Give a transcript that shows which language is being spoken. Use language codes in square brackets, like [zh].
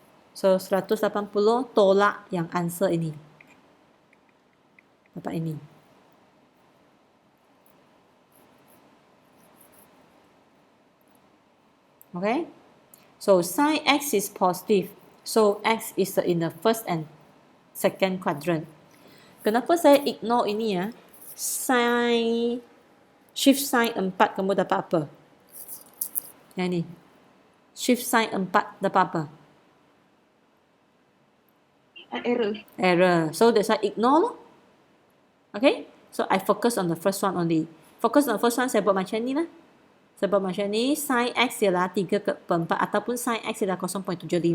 [ms] So, 180 tolak yang answer ini. Dapat ini. [en] Okay. So, sin x is positive. So, x is in the first and second quadrant. [ms] Kenapa saya ignore ini ya? Sin, shift sin 4 kamu dapat apa? Yang ini. Shift sin 4 dapat apa? [en] Error. Error. So, that's why ignore loh. Okay, so I focus on the first one only. Focus on the first one, [ms] saya buat macam ni lah. Saya buat macam ni, sin x ialah 3 per 4 ataupun sin x ialah 0.75.